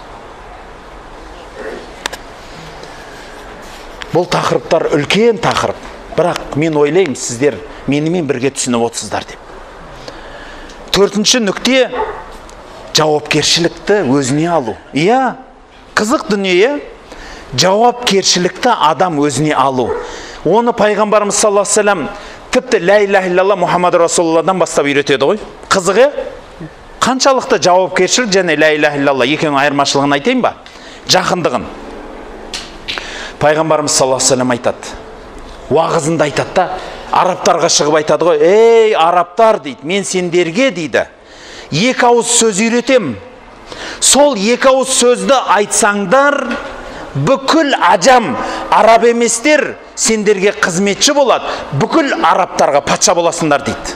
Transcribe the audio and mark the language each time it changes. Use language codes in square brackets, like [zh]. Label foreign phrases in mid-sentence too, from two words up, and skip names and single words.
[kk] Бұл тақырыптар үлкен тақырып, бірақ мен ойлаймын, сіздер менімен бірге түсініп отырсыздар деп. Төртінші нүкте, жауапкершілікті өзіне алу. Иә, қызық дүние, жауапкершілікті адам өзіне алу. Оны пайғамбарымыз [ar] صلى الله عليه وسلم [kk] тіпті [ar] لا إله إلا الله [kk] Мұхаммад Расулулладан бастап үйретеді ғой. Қызығы, қаншалықты жауапкершілік және [ar] لا إله إلا الله [kk] екеуінің айырмашылығын айтайын ба? Жақындығын. Пайғамбарымыз [ar] صلى الله عليه وسلم [kk] айтады, уағызында айтады да, арабтарға шығып айтады ғой: ей арабтар дейді, мен сендерге дейді, екі ауыз сөз үйретем. Сол екі ауыз сөзді айтсаңдар, бүкіл ажам, араб еместер сендерге қызметші болады, бүкіл арабтарға патша боласыңдар дейді.